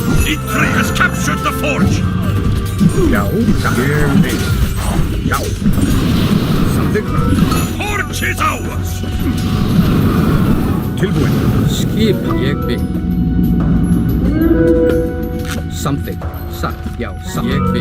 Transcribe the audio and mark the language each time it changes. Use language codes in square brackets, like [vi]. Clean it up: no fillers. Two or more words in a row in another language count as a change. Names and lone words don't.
[en] Vitri has captured the forge. [is] Já, ég vil. Já. Samþykkt. [en] Forge is ours. [is] Tilbúin. Skipan ég vil. Samþykkt. Satt. Já. Ég vil.